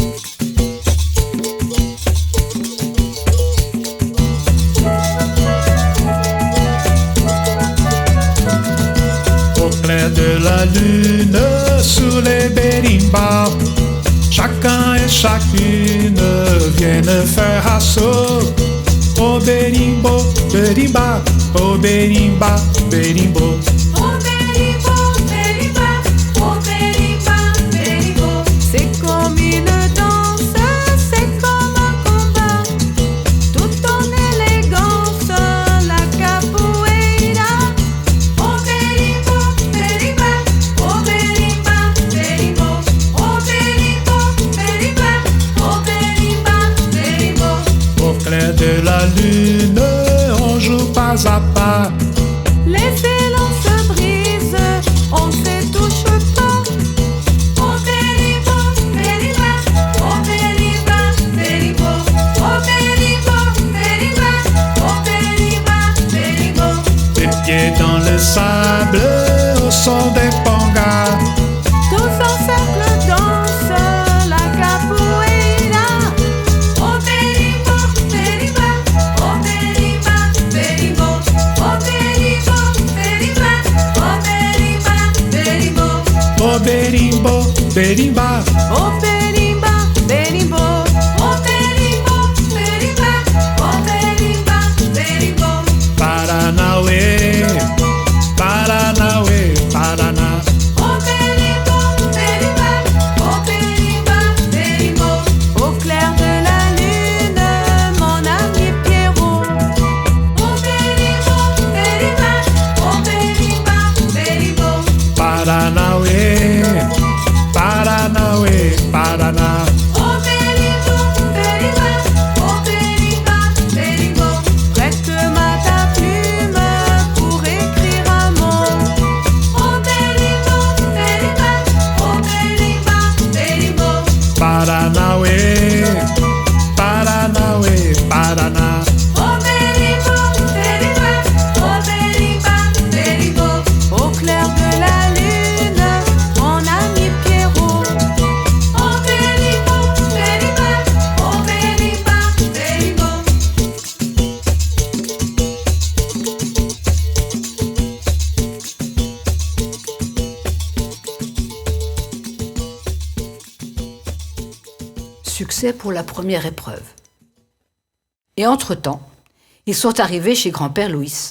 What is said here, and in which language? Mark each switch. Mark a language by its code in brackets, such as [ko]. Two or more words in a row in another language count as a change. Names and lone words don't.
[fr] Au clair de la lune, sous les berimbau, chacun et chacune viennent faire assaut. Au berimbo, berimba, au berimba, berimbo. Oh beribo, beriba, oh beriba, beribo. C'est comme une danse, c'est comme un combat. Tout en élégance, la capoeira. Oh beribo, beriba, oh beriba, beribo. Oh beribo, beriba, oh beriba, beribo. Au clair de la lune, on joue pas à pas. Les élans se brisent, on se touche pas. Oh beribo, beriba, oh beriba, beribo. Oh beribo, beriba, oh beriba, beribo. Les pieds dans le sable, au son des pangas. Tous en cercle dansent la capoeira. Oh beribo, beriba, oh beriba, beribo. Oh beribo, beriba, oh beriba, beribo. Au berimbo, berimba, Oh beriba, beribo. Oh beribo, beriba, oh beriba, beribo. [pt] Paranauê, Paranauê, Paraná. [fr] Oh beribo, beriba, oh beriba, beribo. Au clair de la lune, mon ami Pierrot. Oh beribo, beriba, oh beriba, beribo. [pt] Paranauê, Paranauê, Paraná. [fr] Oh beribo, beriba, oh beriba, beribo. Prête-moi ta plume pour écrire un mot. Oh beribo, beriba, oh beriba, beribo. [pt] Paranauê, Paranauê, Paraná. [fr] Oh beribo, beriba, oh beriba, beribo. Au clair de la lune, mon ami Pierrot. Oh beribo, beriba, oh beriba, beribo. Succès pour la première épreuve. Et entre-temps, ils sont arrivés chez grand-père Louis.